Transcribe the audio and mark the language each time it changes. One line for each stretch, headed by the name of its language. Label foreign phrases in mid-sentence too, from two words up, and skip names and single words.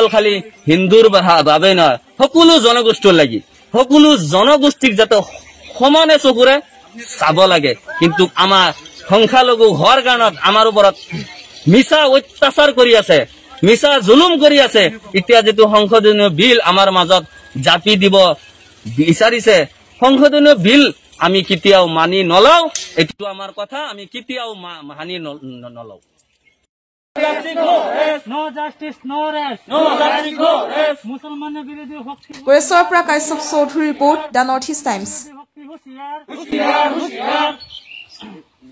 Assamese: খালি হিন্দুৰ বাবে নহয় সকলো জনগোষ্ঠীৰ লাগি সকলো জনগোষ্ঠীক যাতে সমানে চকুৰে চাব লাগে কিন্তু আমাৰ সংখ্যালঘু হোৱাৰ কাৰণত আমাৰ ওপৰত মিছা অত্যাচাৰ কৰি আছে মিছা জুলুম কৰি আছে এতিয়া যেটো সংশোধনীয় বিল আমাৰ মাজত জাপি দিব বিচাৰিছে সংশোধনীয় বিল আমি কেতিয়াও মানি নলও এটো আমাৰ কথা আমি কেতিয়াও মানি নলও
English: No justice, no rest. No justice, no rest.
Bangla: মুসলমানের বিরোধী শক্তি
Assamese: কৈশোৰৰ পৰা কাশ্যপ চৌধুৰী ৰিপৰ্ট দ্য নৰ্থ ইষ্ট টাইমছ
Bangla: হুঁশিয়ার হুঁশিয়ার হুঁশিয়ার